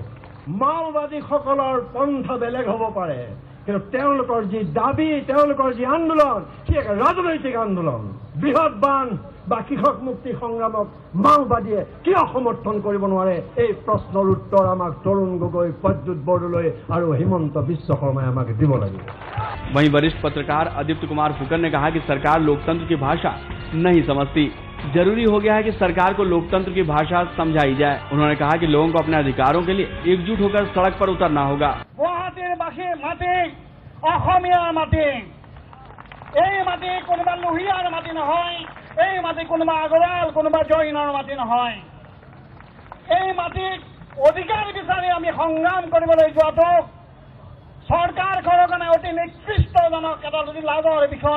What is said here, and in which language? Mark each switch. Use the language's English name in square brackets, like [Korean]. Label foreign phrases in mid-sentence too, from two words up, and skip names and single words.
[Assamese] মাওবাদীসকলৰ পন্থা বেলেগ হ'ব পাৰে, কিন্তু তেওঁলোকৰ যি দাবী, তেওঁলোকৰ যি আন্দোলন, সি এক ৰাজনৈতিক আন্দোলন। বৃহৎ বান বা কৃষক মুক্তি সংগ্ৰামক মাওবাদীয়ে কিয় সমৰ্থন কৰিব নোৱাৰে? এই প্ৰশ্নৰ উত্তৰ আমাক তৰুণ গগৈ, প্ৰদ্যুৎ বৰদলৈ আৰু হিমন্ত বিশ্ব শৰ্মাই আমাক দিব লাগিব। [Hindi] वहीं वरिष्ठ पत्रकार आदित्य कुमार फुकन ने कहा कि सरकार लोकतंत्र की भाषा नहीं समझती। जरूरी हो गया है कि सरकार को लोकतंत्र की भाषा समझाई जाए। उन्होंने कहा कि लोगों को अपने अधिकारों के लिए एकजुट होकर सड़क पर उतरना होगा। [Assamese] গুৱাহাটীৰ বাসী মাটি অসমীয়াৰ মাটি, এই মাটি কোনোবা লোহিয়াৰ মাটি নহয়, এই মাটি কোনোবা আগৰাল, কোনোবা জৈনৰ মাটি নহয়। এই মাটিত অধিকাৰ বিচাৰি আমি সংগ্ৰাম কৰিবলৈ যোৱাটো চৰকাৰখনৰ কাৰণে অতি নিকৃষ্টজনক এটা যদি লাজৰ বিষয়।